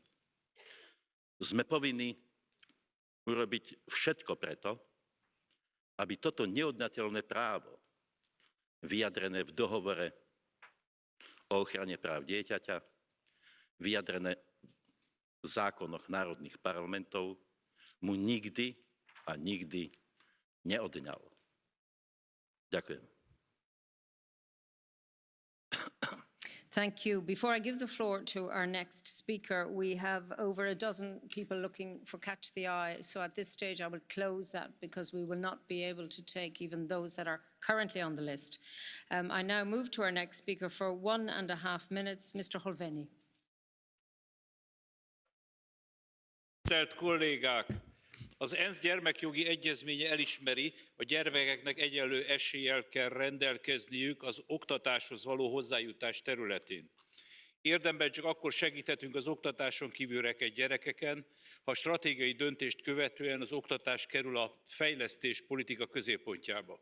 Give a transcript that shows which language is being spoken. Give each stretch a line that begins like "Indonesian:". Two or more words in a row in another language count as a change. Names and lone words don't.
Slovak: Sme povinní urobiť všetko preto, aby toto neodňateľné právo, vyjadrené v dohovore o ochrane práv dieťaťa, vyjadrené v zákonoch národných parlamentov, mu nikdy a nikdy neodňal. Ďakujem.
English: Thank you. Before I give the floor to our next speaker, we have over a dozen people looking for Catch the Eye. So at this stage, I will close that because we will not be able to take even those that are currently on the list. I now move to our next speaker for 1.5 minutes, Mr. Holveni.
Hungarian: Tisztelt kollégák! Az ENSZ gyermekjogi egyezménye elismeri, a gyermekeknek egyenlő eséllyel kell rendelkezniük az oktatáshoz való hozzájutás területén. Érdemben csak akkor segíthetünk az oktatáson kívül rekedt gyerekeken, ha stratégiai döntést követően az oktatás kerül a fejlesztés politika középpontjába.